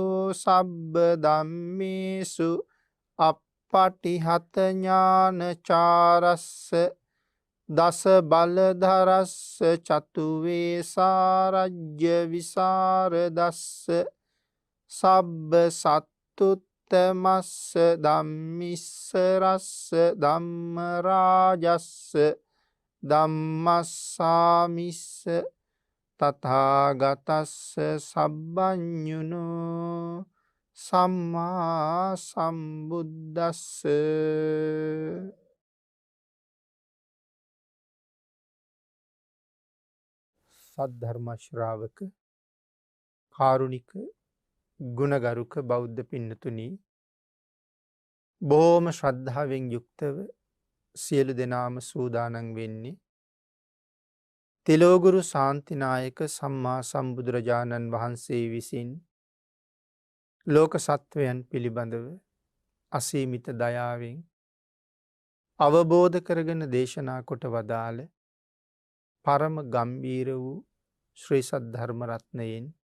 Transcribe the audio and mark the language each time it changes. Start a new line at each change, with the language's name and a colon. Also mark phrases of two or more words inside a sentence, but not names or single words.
Pali: සබ්බ ධම්මේසු අප්පටිහත ඥානචාරස්ස දස බලධරස්ස චතු වේසාරජ්‍ය විසරදස්ස සබ්බ සත්තුත්තමස්ස ධම්මිස්සරස්ස ධම්ම රාජස්ස ධම්මස්සාමිස්ස තථාගතස්ස සබ්බඤුනු සම්මා සම්බුද්දස්ස
Sinhala: සද්ධර්ම ශ්‍රාවක කාරුණික ගුණගරුක බෞද්ධ පින්නතුනි බොහොම ශ්‍රද්ධාවෙන් යුක්තව සියලු දෙනාම සූදානම් වෙන්නේ තිලෝගුරු ශාන්තිනායක සම්මා සම්බුදුරජාණන් වහන්සේ විසින් ලෝක සත්වයන් පිළිබඳව අසීමිත දයාවෙන් අවබෝධ කරගෙන දේශනා කොට වදාළ පරම ගම්බීර වූ ශ්‍රී සද්ධර්ම රත්නයෙන්